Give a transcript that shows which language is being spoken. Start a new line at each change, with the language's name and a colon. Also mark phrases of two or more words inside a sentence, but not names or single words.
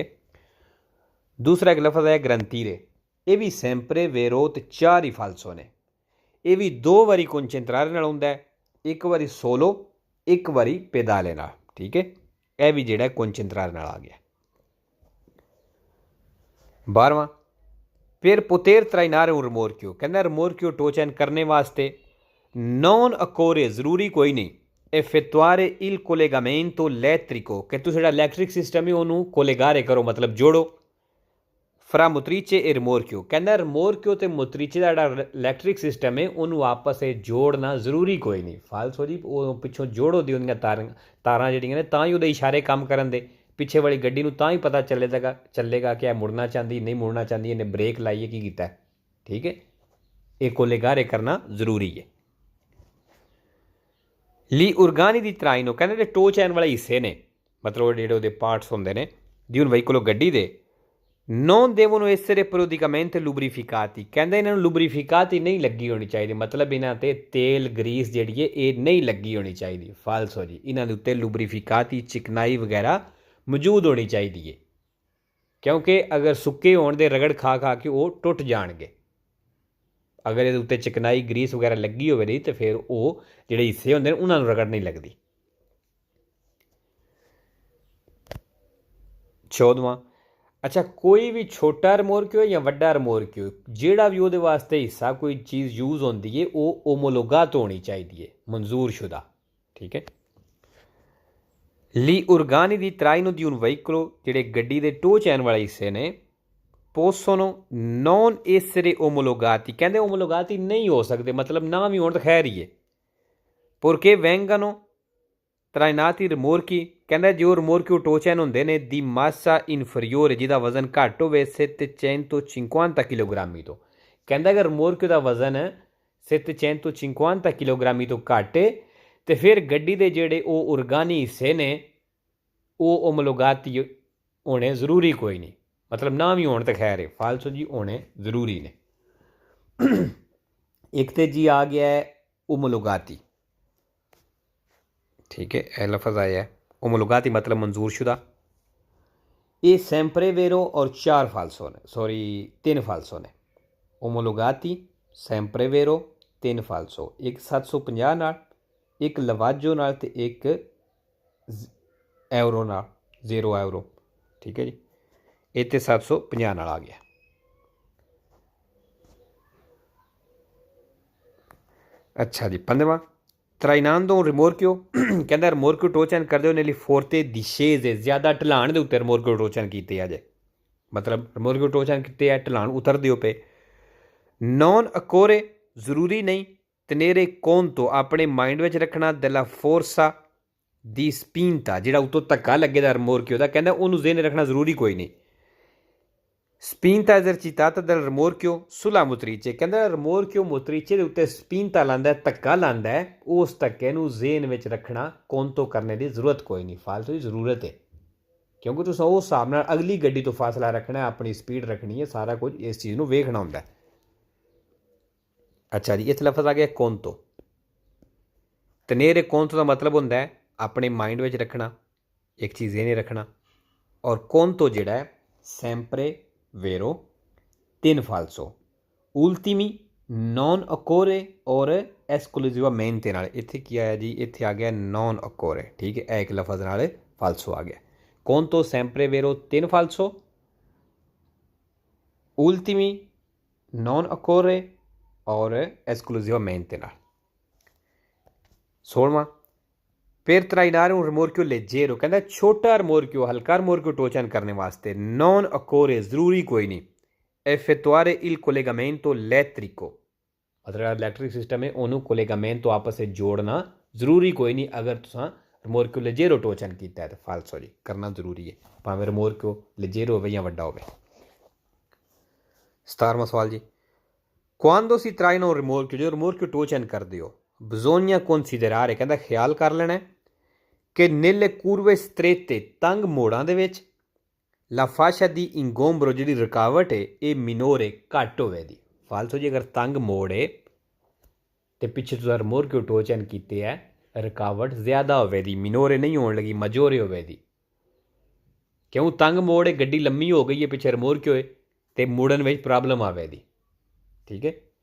Punjabi: ਦੂਸਰਾ ਇੱਕ ਲਫ਼ਜ਼ ਹੈ ਗਰੰਟੀਰੇ, ਇਹ ਵੀ
Italian: sempre vero
Punjabi: ਤੇ 4 ਹੀ ਫਾਲਸੋ ਨੇ। ਇਹ ਵੀ 2 ਵਾਰੀ concentrare ਨਾਲ ਹੁੰਦਾ ਹੈ, ਇੱਕ ਵਾਰੀ ਸੋਲੋ, ਇੱਕ ਵਾਰੀ ਪੈਦਾਲੇ ਨਾਲ, ਠੀਕ ਹੈ। ਇਹ ਵੀ ਜਿਹੜਾ concentrare ਨਾਲ ਆ ਗਿਆ। 12ਵਾਂ, ਫਿਰ
Italian: poter trainare un rimorchio,
Punjabi: ਕਹਿੰਦਾ ਰਮੋਰਕਿਓ ਟੋਚਨ ਕਰਨੇ ਵਾਸਤੇ
Italian: non occorre,
Punjabi: ਜ਼ਰੂਰੀ ਕੋਈ ਨਹੀਂ,
Italian: effettuare il collegamento elettrico,
Punjabi: ਕਿ ਤੁਸੀਂ ਜਿਹੜਾ ਇਲੈਕਟ੍ਰਿਕ ਸਿਸਟਮ ਹੈ ਉਹਨੂੰ ਕੋਲੇਗਾਰੇ ਕਰੋ, ਮਤਲਬ ਜੋੜੋ
Italian: fra motrice
Punjabi: ਇਹ ਰਮੋਰਕਿਓ, ਕਹਿੰਦਾ ਰਮੋਰਕਿਓ ਤੇ ਮੁਤਰੀਚੇ ਦਾ ਜਿਹੜਾ ਇਲੈਕਟ੍ਰਿਕ ਸਿਸਟਮ ਹੈ ਉਹਨੂੰ ਆਪਸ ਵਿੱਚ ਜੋੜਨਾ ਜ਼ਰੂਰੀ ਕੋਈ ਨਹੀਂ। ਫਾਲਸੋ ਜੀ, ਉਹ ਪਿੱਛੋਂ ਜੋੜੋ ਦੀ ਉਹਦੀਆਂ ਤਾਰਾਂ ਜਿਹੜੀਆਂ ਨੇ ਤਾਂ ਹੀ ਉਹਦੇ ਇਸ਼ਾਰੇ ਕੰਮ ਕਰਨ ਦੇ, ਪਿੱਛੇ ਵਾਲੀ ਗੱਡੀ ਨੂੰ ਤਾਂ ਹੀ ਪਤਾ ਚੱਲੇਗਾ ਕਿ ਇਹ ਮੁੜਨਾ ਚਾਹੁੰਦੀ ਨਹੀਂ ਮੁੜਨਾ ਚਾਹੁੰਦੀ, ਇਹਨੇ ਬ੍ਰੇਕ ਲਾਈਏ ਕੀ ਕੀਤਾ, ਠੀਕ ਹੈ। ਇਹ ਕੋਲੇਗਾਰੇ ਕਰਨਾ ਜ਼ਰੂਰੀ ਹੈ।
Italian: gli organi di traino,
Punjabi: ਕਹਿੰਦੇ ਜਿਹੜੇ ਟੋ ਚੈਨ ਵਾਲੇ ਹਿੱਸੇ ਨੇ, ਮਤਲਬ ਜਿਹੜੇ ਉਹਦੇ ਪਾਰਟਸ ਹੁੰਦੇ ਨੇ ਦੀ ਹੁਣ ਵਹੀਕਲੋ ਗੱਡੀ ਦੇ,
Italian: non devono essere periodicamente lubrificati,
Punjabi: ਕਹਿੰਦੇ ਇਹਨਾਂ ਨੂੰ ਲੁਬਰੀਫਿਕਾਤੀ ਨਹੀਂ ਲੱਗੀ ਹੋਣੀ ਚਾਹੀਦੀ, ਮਤਲਬ ਇਹਨਾਂ 'ਤੇ ਤੇਲ ਗਰੀਸ ਜਿਹੜੀ ਹੈ ਇਹ ਨਹੀਂ ਲੱਗੀ ਹੋਣੀ ਚਾਹੀਦੀ। ਫਾਲਸੋ ਜੀ, ਇਹਨਾਂ ਦੇ ਉੱਤੇ ਲੁਬਰੀਫਿਕਾਤੀ ਚਿਕਨਾਈ ਵਗੈਰਾ ਮੌਜੂਦ ਹੋਣੀ ਚਾਹੀਦੀ ਹੈ, ਕਿਉਂਕਿ ਅਗਰ ਸੁੱਕੇ ਹੋਣ ਦੇ ਰਗੜ ਖਾ ਕੇ ਉਹ ਟੁੱਟ ਜਾਣਗੇ। ਅਗਰ ਇਹਦੇ ਉੱਤੇ ਚਿਕਨਾਈ ਗਰੀਸ ਵਗੈਰਾ ਲੱਗੀ ਹੋਵੇ ਨਹੀਂ ਤਾਂ ਫਿਰ ਉਹ ਜਿਹੜੇ ਹਿੱਸੇ ਹੁੰਦੇ ਨੇ ਉਹਨਾਂ ਨੂੰ ਰਗੜ ਨਹੀਂ ਲੱਗਦੀ। 14ਵਾਂ, ਅੱਛਾ ਕੋਈ ਵੀ ਛੋਟਾ ਰਮੋਰਕਿਓ ਜਾਂ ਵੱਡਾ ਰਮੋਰਕਿਓ ਜਿਹੜਾ ਵੀ ਉਹਦੇ ਵਾਸਤੇ ਹਿੱਸਾ ਕੋਈ ਚੀਜ਼ ਯੂਜ਼ ਹੁੰਦੀ ਹੈ ਉਹ ਓਮੋਲੋਗਾਤ ਹੋਣੀ ਚਾਹੀਦੀ ਹੈ, ਮਨਜ਼ੂਰ ਸ਼ੁਦਾ, ਠੀਕ ਹੈ।
Italian: Gli organi di traino di un veicolo,
Punjabi: ਜਿਹੜੇ ਗੱਡੀ ਦੇ ਟੋ ਚੈਨ ਵਾਲੇ ਹਿੱਸੇ ਨੇ,
Italian: possono non essere omologati,
Punjabi: ਕਹਿੰਦੇ omologati ਨਹੀਂ ਹੋ ਸਕਦੇ, ਮਤਲਬ ਨਾ ਵੀ ਹੋਣ ਤਾਂ ਖੈਰ ਹੀ ਹੈ,
Italian: perché vengano trainati rimorchi,
Punjabi: ਕਹਿੰਦਾ ਜੋ ਰਿਮੋਰਕੀ ਟੋ ਚੈਨ ਹੁੰਦੇ ਨੇ
Italian: di massa inferiore,
Punjabi: ਜਿਹਦਾ ਵਜ਼ਨ ਘੱਟ ਹੋਵੇ 750 ਕਿਲੋਗ੍ਰਾਮੀ ਤੋਂ, ਕਹਿੰਦਾ ਅਗਰ ਰਿਮੋਰਕੀ ਦਾ ਵਜ਼ਨ 750 ਕਿਲੋਗ੍ਰਾਮੀ ਤੋਂ ਘੱਟ ਹੈ ਤੇ ਫਿਰ ਗੱਡੀ ਦੇ ਜਿਹੜੇ ਉਹ ਉਰਗਾਨੀ ਹਿੱਸੇ ਨੇ ਉਹ ਓਮਲੋਗਾਤੀ ਹੋਣੇ ਜ਼ਰੂਰੀ ਕੋਈ ਨਹੀਂ, ਮਤਲਬ ਨਾ ਵੀ ਹੋਣ ਤਾਂ ਖੈਰ ਹੈ, ਫਾਲਸੋ ਜੀ ਹੋਣੇ ਜ਼ਰੂਰੀ ਨੇ। ਇੱਕ ਤੇ ਜੀ ਆ ਗਿਆ ਹੈ ਓਮਲੋਗਾਤੀ, ਠੀਕ ਹੈ, ਯਹ ਲਫ਼ਜ਼ ਆਇਆ ਹੈ ਓਮੋਲੋਗਾਤੀ ਮਤਲਬ ਮਨਜ਼ੂਰ ਸ਼ੁਦਾ। ਯੇ
Italian: sempre vero
Punjabi: ਔਰ 4 ਫਾਲਸੋ ਨੇ, ਸੌਰੀ 3 ਫਾਲਸੋ ਨੇ,
Italian: omologati sempre vero
Punjabi: 3 ਫਾਲਸੋ, ਇੱਕ 750 ਨਾਲ, ਇੱਕ ਲਵਾਜੋ ਨਾਲ ਤੇ ਇੱਕ ਏਵਰੋ ਨਾਲ, 0 ਏਵਰੋ, ਠੀਕ ਹੈ ਜੀ, ਯੇ ਤੋ 750 ਨਾਲ ਆ ਗਿਆ। ਅੱਛਾ ਜੀ 15ਵਾਂ
Italian: trainando un rimorchio,
Punjabi: ਕਹਿੰਦਾ ਰਿਮੋਰਕਿਓ ਟੋ ਚੈਨ ਕਰਦੇ ਹੋ
Italian: nelle forti discese,
Punjabi: ਜ਼ਿਆਦਾ ਢਲਾਣ ਦੇ ਉੱਤੇ ਰਿਮੋਰਕਿਓ ਟੋ ਚੈਨ ਕੀਤੇ ਆ ਜੇ, ਮਤਲਬ ਰਿਮੋਰਕਿਓ ਟੋ ਚੈਨ ਕੀਤੇ ਆ ਢਲਾਣ ਉਤਰਦੇ ਹੋ ਪਏ।
Italian: non occorre
Punjabi: ਜ਼ਰੂਰੀ ਨਹੀਂ,
Italian: tenere conto
Punjabi: ਆਪਣੇ ਮਾਈਂਡ ਵਿੱਚ ਰੱਖਣਾ
Italian: della forza di spinta,
Punjabi: ਜਿਹੜਾ ਉਤੋਂ ਧੱਕਾ ਲੱਗੇਦਾ ਰਿਮੋਰਕਿਓ ਦਾ, ਕਹਿੰਦਾ ਉਹਨੂੰ ਜ਼ਿਹਨ ਰੱਖਣਾ ਜ਼ਰੂਰੀ ਕੋਈ ਨਹੀਂ।
Italian: spinta esercitata dal rimorchio sulla motrice,
Punjabi: ਕਹਿੰਦਾ ਰਿਮੋਰਕਿਓ ਮੋਤਰੀਚੇ ਦੇ ਉੱਤੇ ਸਪੀਨਤਾ ਲਾਂਦਾ, ਧੱਕਾ ਲਾਂਦਾ, ਉਸ ਧੱਕੇ ਨੂੰ ਜ਼ੇਨ ਵਿੱਚ ਰੱਖਣਾ ਕੋਂਤੋ ਕਰਨੇ ਦੀ ਜ਼ਰੂਰਤ ਕੋਈ ਨਹੀਂ, ਫਾਲਤੂ ਦੀ ਜ਼ਰੂਰਤ ਹੈ, ਕਿਉਂਕਿ ਤੁਸੀਂ ਉਸ ਹਿਸਾਬ ਨਾਲ ਅਗਲੀ ਗੱਡੀ ਤੋਂ ਫਾਸਲਾ ਰੱਖਣਾ, ਆਪਣੀ ਸਪੀਡ ਰੱਖਣੀ ਹੈ, ਸਾਰਾ ਕੁਝ ਇਸ ਚੀਜ਼ ਨੂੰ ਵੇਖਣਾ ਹੁੰਦਾ। ਅੱਛਾ ਜੀ ਇਸ ਲਫ਼ਜ਼ ਆ ਗਿਆ ਕੋਂਤੋ,
Italian: tenere conto
Punjabi: ਦਾ ਮਤਲਬ ਹੁੰਦਾ ਹੈ ਆਪਣੇ ਮਾਈਂਡ ਵਿੱਚ ਰੱਖਣਾ, ਇੱਕ ਚੀਜ਼ ਇਹ ਨਹੀਂ ਰੱਖਣਾ, ਔਰ ਕੋਂਤੋ ਜਿਹੜਾ ਹੈ
Italian: sempre vero
Punjabi: 3 ਫਾਲਸੋ,
Italian: ultimi non occorre
Punjabi: ਔਰ ਏਸਕਲੂਸਿਵਾਮੇਂਟੇ ਨਾਲ, ਇੱਥੇ ਕੀ ਆਇਆ ਜੀ, ਇੱਥੇ ਆ ਗਿਆ
Italian: non occorre,
Punjabi: ਠੀਕ ਹੈ, ਇੱਕ ਲਫ਼ਜ਼ ਨਾਲ ਫਾਲਸੋ ਆ ਗਿਆ।
Italian: conto sempre vero
Punjabi: 3 ਫਾਲਸੋ,
Italian: ultimi non occorre
Punjabi: ਔਰ ਏਸਕਲੂਸਿਵਾਮੇਂਟੇ ਨਾਲ।
Italian: 16वां per trainare un rimorchio leggero,
Punjabi: ਕਹਿੰਦਾ ਛੋਟਾ ਰਿਮੋਰਕਿਓ, ਹਲਕਾ ਰਿਮੋਰਕਿਓ ਟੋ ਚੈਨ ਕਰਨੇ ਵਾਸਤੇ
Italian: non occorre,
Punjabi: ਜ਼ਰੂਰੀ ਕੋਈ ਨਹੀਂ,
Italian: effettuare il collegamento elettrico,
Punjabi: ਮਤਲਬ ਇਲੈਕਟ੍ਰਿਕ ਸਿਸਟਮ ਹੈ ਉਹਨੂੰ ਕੋਲੇਗਾਮੈਂਟੋ ਆਪਸ ਵਿੱਚ ਜੋੜਨਾ ਜ਼ਰੂਰੀ ਕੋਈ ਨਹੀਂ। ਅਗਰ ਤੁਸੀਂ ਰਿਮੋਰਕਿਓ ਲੈਜੇਰੋ ਟੋ ਚੈਨ ਕੀਤਾ ਹੈ ਤਾਂ ਫਾਲਸੋ ਜੀ ਕਰਨਾ ਜ਼ਰੂਰੀ ਹੈ, ਭਾਵੇਂ ਰਿਮੋਰਕਿਓ ਲੈਜੇਰੋ ਹੋਵੇ ਜਾਂ ਵੱਡਾ ਹੋਵੇ। 17ਵਾਂ ਸਵਾਲ ਜੀ,
Italian: quando si traina un rimorchio,
Punjabi: ਜੋ ਰਿਮੋਰਕਿਓ ਟੋ ਚੈਨ ਕਰਦੇ ਹੋ,
Italian: bisogna considerare,
Punjabi: ਕਹਿੰਦਾ ਖਿਆਲ ਕਰ ਲੈਣਾ ਕਿ
Italian: nelle curve strette,
Punjabi: ਤੰਗ ਮੋੜਾਂ ਦੇ ਵਿੱਚ,
Italian: la fascia di ingombro,
Punjabi: ਜਿਹੜੀ ਰੁਕਾਵਟ ਹੈ ਇਹ ਮਿਨੋਰੇ ਘੱਟ ਹੋਵੇ ਦੀ, ਫਾਲਸੋ ਜੀ ਅਗਰ ਤੰਗ ਮੋੜ ਹੈ ਤੇ ਪਿੱਛੇ ਤੁਸੀਂ ਰਿਮੋਰਕਿਓ ਟੋ ਚੈਨ ਕੀਤੇ ਹੈ, ਰੁਕਾਵਟ ਜ਼ਿਆਦਾ ਹੋਵੇ ਦੀ, ਮਿਨੋਰੇ ਨਹੀਂ ਹੋਣ ਲੱਗੀ, ਮਜੋਰੇ ਹੋਵੇ ਦੀ, ਕਿਉਂ ਤੰਗ ਮੋੜ ਹੈ, ਗੱਡੀ ਲੰਮੀ ਹੋ ਗਈ ਹੈ, ਪਿੱਛੇ ਰਿਮੋਰਕਿਓ ਹੈ ਤੇ ਮੁੜਨ ਵਿੱਚ ਪ੍ਰੋਬਲਮ ਆਵੇ ਦੀ, ਠੀਕ ਹੈ।